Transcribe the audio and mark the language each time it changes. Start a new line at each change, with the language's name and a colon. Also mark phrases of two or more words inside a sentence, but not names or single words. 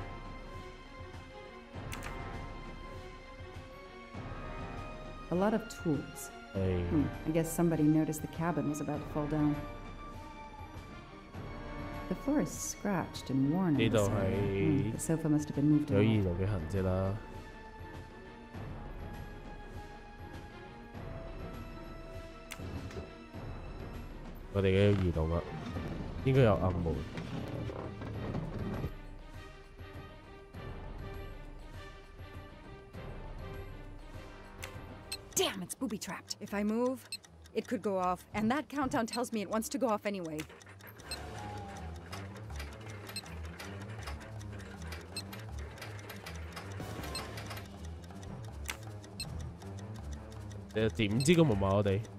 English: a lot of tools. I guess somebody noticed the cabin was about to fall down. The floor is scratched and worn.
Cantonese: 呢度係
English: The sofa must have been moved
Cantonese: 有
English: around.
Cantonese: 移動嘅痕跡啦。我哋嘅移動啦，應該有暗門。
English: Damn, it's booby-trapped. If I move, it could go off, and that countdown tells me it wants to go off anyway.
Cantonese: 你點知個密碼我哋？